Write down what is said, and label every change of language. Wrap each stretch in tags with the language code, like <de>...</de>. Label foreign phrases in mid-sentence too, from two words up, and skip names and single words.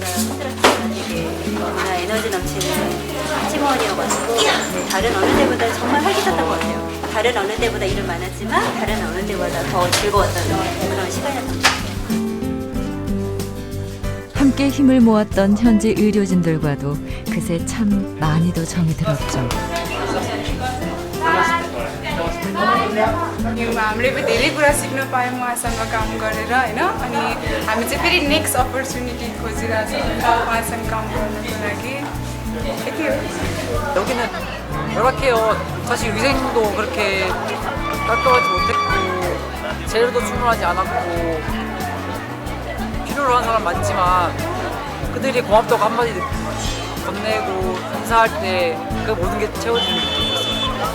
<ko>스트레스가 되게 너무나 에너지 넘치는 팀원이어가지고 다른 어느 때보다 정말 활기찼던 것 같아요. 다른 어느 때보다 일은 많았지만 다른 어느 때보다 더 즐거웠던 그런 시간이었던 것 같아요. 함께 힘을 모았던 현지 의료진들과도 그새 참 많이도 정이 들었죠.</ko> <ne>यो हामीले धेरै कुरा सिक्न पायौँ उहाँसँग काम गरेर होइन अनि हामी चाहिँ फेरि</ne> <en>next opportunity</en> <ne>खोजिरहेको छौँ उहाँसँग काम गर्नको लागि यति हो</ne> <ko>여기는 열악해요. 사실 위생도 그렇게 깔끔하지 못했고 재료도 충분하지 않았고 필요로 한 사람 많지만 그들이 고맙다고 한마디 건네고 인사할 때 그 모든 게 채워지는 느낌이었어요.</ko>